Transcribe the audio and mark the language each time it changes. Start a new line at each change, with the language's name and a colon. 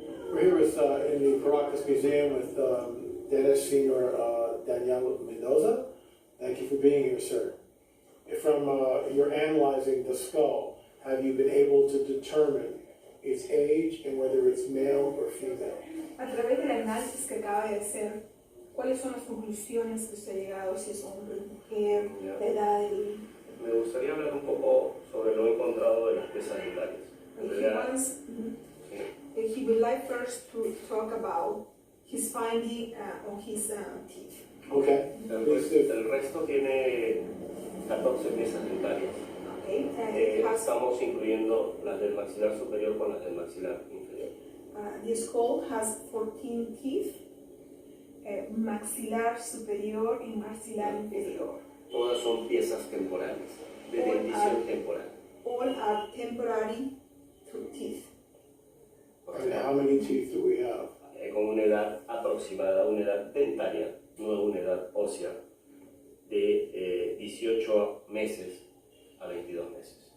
English: We're here with, in the Caracas Museum with Dennis Senior Daniel Mendoza. Thank you for being here, sir. From your analyzing the skull, have you been able to determine its age and whether it's male or female?
Spanish: A través del análisis que acaba de hacer, ¿cuáles son las conclusiones que usted ha llegado? Si es hombre, mujer, la edad del... Me gustaría hablar un poco sobre lo encontrado de las piezas dentales. En realidad,
English: He would like first to talk about his finding on his teeth. Okay.
Spanish: el resto tiene 14 piezas dentarias.
English: Okay. It has,
Spanish: Estamos incluyendo las del maxilar superior con las del maxilar inferior.
English: the skull has 14 teeth,
Spanish: maxilar superior y maxilar inferior. Todas son piezas temporales, de dentición temporal.
English: All are temporary teeth. And how many teeth do we have?
Spanish: Con una edad aproximada, una edad dentaria, no una edad ósea, de 18 meses a 22 meses.